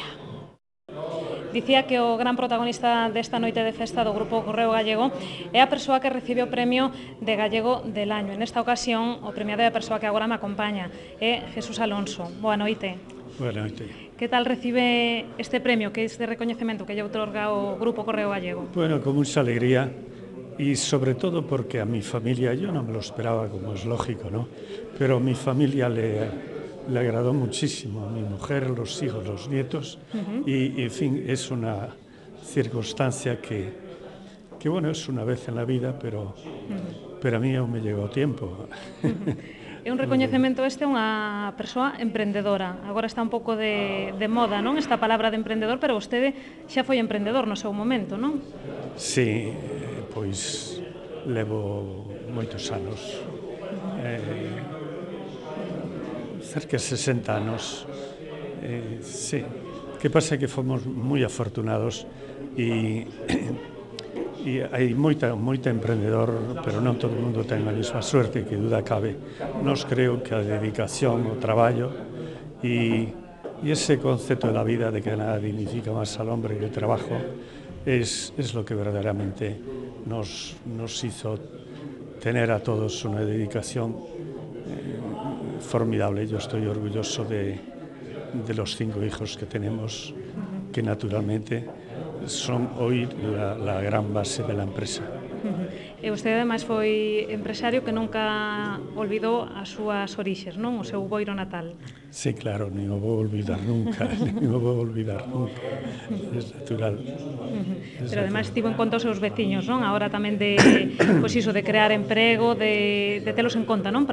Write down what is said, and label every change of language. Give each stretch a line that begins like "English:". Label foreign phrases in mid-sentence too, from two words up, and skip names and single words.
Galician: Dicía que o gran protagonista desta noite de festa do Grupo Correo Gallego é a persoa que recibe o premio de Gallego del Año. Nesta ocasión, o premiado é a persoa que agora me acompaña, é Jesús Alonso. Boa noite. Boa noite. Que tal recibe este premio, que este recoñecemento que lle outorga o Grupo Correo Gallego?
Spanish: Bueno, con mucha alegría y sobre todo porque a mi familia, yo no me lo esperaba, como es lógico, ¿no? Pero a mi familia le agradó muchísimo, a mi mujer, los hijos, los nietos, y en fin, es una circunstancia que bueno, es una vez en la vida, pero a mí aún me llegó tiempo.
Galician: É un recoñecemento este a unha persoa emprendedora. Agora está un pouco de moda, non? Esta palabra de emprendedor, pero vostede xa foi emprendedor no seu momento, non? Sí, pois levo moitos anos. Cerca de 60 anos, sí. Que pasa que fomos moi afortunados e hai moita emprendedor, pero non todo o mundo ten a mesma
Spanish: suerte, que duda cabe.
Galician: Nos creo que a dedicación, o traballo e ese concepto
Spanish: de la vida de que nada dignifica máis al hombre que el trabajo es lo que verdaderamente nos hizo tener a todos una dedicación formidable. Yo estoy orgulloso de los 5 hijos que tenemos, que naturalmente son hoy la gran base de la empresa.
Galician: E vostede, ademais, foi empresario que nunca olvidou as súas orixes, non? O seu boiro natal. Sí, claro, ni o vou olvidar nunca, ni o vou olvidar nunca.
Spanish: Es natural.
Galician: Pero ademais tivo en conta os seus veciños, non? A hora tamén de, pois iso, de crear emprego, de telos en conta, non?